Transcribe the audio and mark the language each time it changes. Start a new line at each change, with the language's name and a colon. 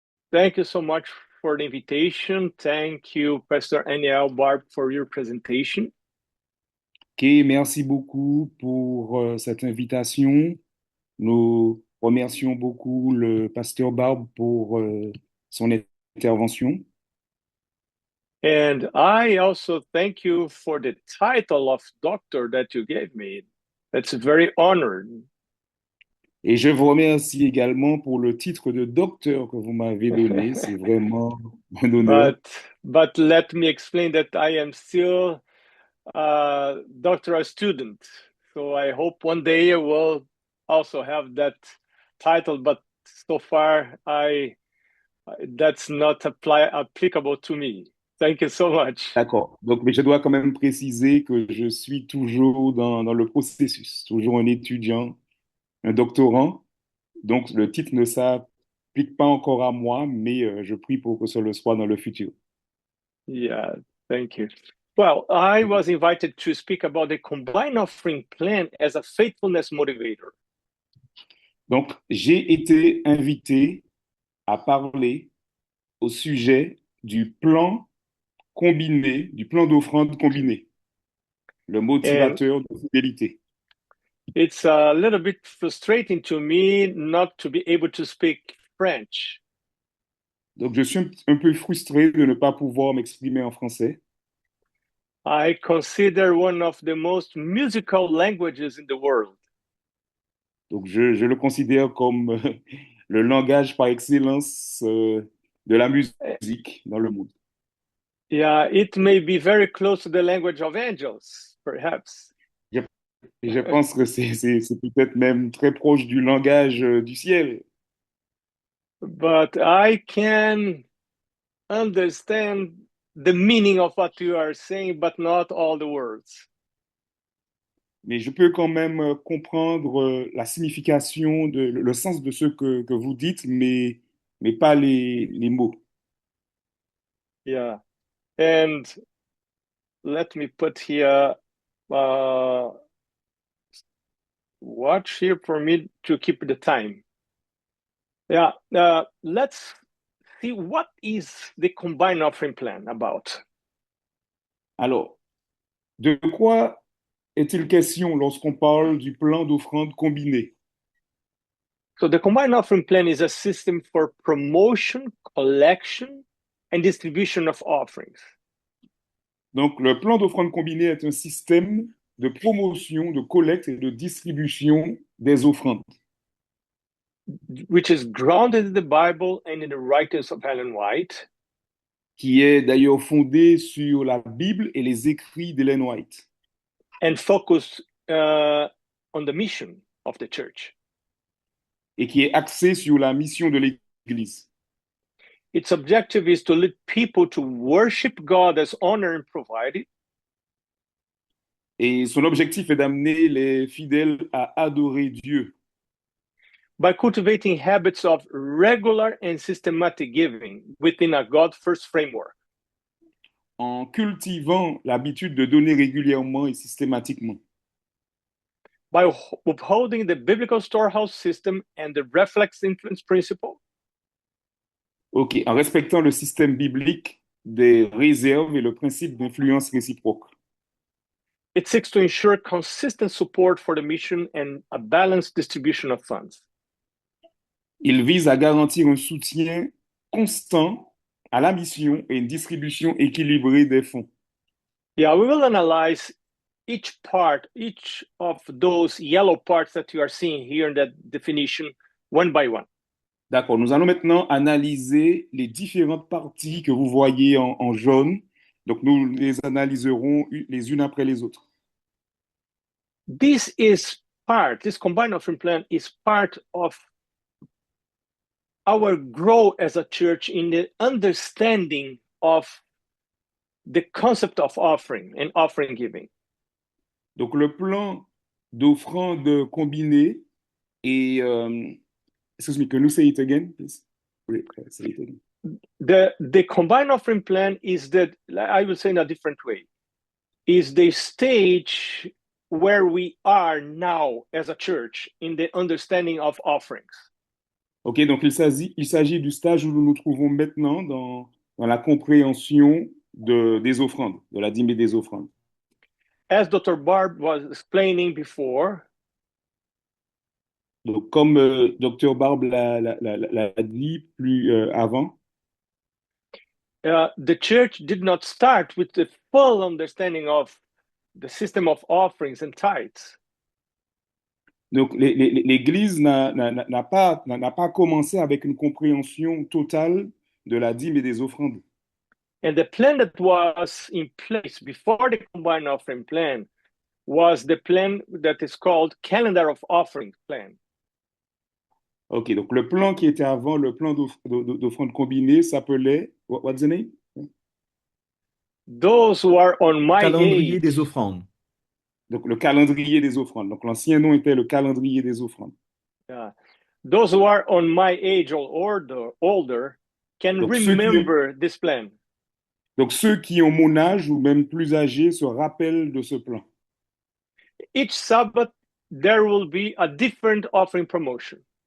English: Thank you so much for the invitation. Thank you, Pastor Aniel Barb, for your presentation.
French: Ok, merci beaucoup pour cette invitation. Nous remercions beaucoup le pasteur Barbe pour son intervention.
English: And I also thank you for the title of doctor that you gave me. That's very honored.
French: Et je vous remercie également pour le titre de docteur que vous m'avez donné. C'est vraiment un honneur.
English: but let me explain that I am still a doctoral student. So I hope one day I will also have that title, but so far that's not applicable to me. Thank you so much.
French: D'accord. Donc, mais je dois quand même préciser que je suis toujours dans le processus, toujours un étudiant, un doctorant. Donc, le titre ne s'applique pas encore à moi, mais je prie pour que ce le soit dans le futur.
English: Yeah, thank you. Well, I was invited to speak about the combined offering plan as a faithfulness motivator.
French: Donc, j'ai été invité à parler au sujet du plan combiné, du plan d'offrande combiné. le
English: And
French: motivateur de fidélité.
English: it's a little bit frustrating to me not to be able to speak French.
French: Donc, je suis un peu frustré de ne pas pouvoir m'exprimer en français.
English: I consider one of the most musical languages in the world.
French: Donc, je le considère comme le langage par excellence de la musique dans le monde.
English: Yeah, it may be very close to the language of angels, perhaps.
French: Je pense que c'est peut-être même très proche du langage du ciel.
English: But I can understand the meaning of what you are saying, but not all the words.
French: Mais je peux quand même comprendre la signification, le sens de ce que vous dites, mais pas les mots.
English: Yeah. And let me put here, watch here for me to keep the time. Yeah. Let's see what is the combined offering plan about.
French: Alors, de quoi est-il question lorsqu'on parle du plan d'offrande combiné?
English: So the combined offering plan is a system for promotion, collection, and distribution of offerings.
French: Donc, le plan d'offrande combiné est un système de promotion, de collecte et de distribution des offrandes,
English: Which is grounded in the Bible and in the writings of Ellen White.
French: qui est d'ailleurs fondé sur la Bible et les écrits d'Ellen White,
English: And focus on the mission of the church.
French: et qui est axé sur la mission de l'Église.
English: Its objective is to lead people to worship God as honored and provided,
French: Et son objectif est d'amener les fidèles à adorer Dieu
English: by cultivating habits of regular and systematic giving within a God first framework.
French: en cultivant l'habitude de donner régulièrement et systématiquement,
English: By upholding the biblical storehouse system and the reflex influence principle,
French: ok, en respectant le système biblique des réserves et le principe d'influence réciproque.
English: it seeks to ensure consistent support for the mission and a balanced distribution of funds.
French: Il vise à garantir un soutien constant à la mission et une distribution équilibrée des fonds.
English: Yeah, we will analyze each of those yellow parts that you are seeing here in that definition one by one.
French: D'accord, nous allons maintenant analyser les différentes parties que vous voyez en jaune. Donc, nous les analyserons les unes après les autres.
English: This combined offering plan is part of our growth as a church in the understanding of the concept of offering and offering giving.
French: Donc, le plan d'offrande combinée est...
English: excuse me, can you say it again, please? Say it again. The combined offering plan is that, I will say in a different way, is the stage where we are now as a church in the understanding of offerings.
French: Ok, donc il s'agit du stage où nous nous trouvons maintenant dans la compréhension des offrandes, de la dîme et des offrandes.
English: As Dr. Barb was explaining before,
French: donc, comme Dr. Barb l'a dit plus avant,
English: the church did not start with the full understanding of the system of offerings and tithes.
French: Donc, l'Église n'a pas commencé avec une compréhension totale de la dîme et des offrandes.
English: And the plan that was in place before the combined offering plan was the plan that is called Calendar of Offerings plan.
French: Ok, donc le plan qui était avant le plan d'offrande combinée s'appelait,
English: what's the name? Those who are on my
French: Calendrier
English: age,
French: des offrandes. Donc le calendrier des offrandes. Donc l'ancien nom était le calendrier des offrandes.
English: Those who are on my age or older can
French: donc,
English: remember this plan.
French: Donc ceux qui ont mon âge ou même plus âgés se rappellent de ce plan.
English: Each Sabbath, there will be a different offering promotion.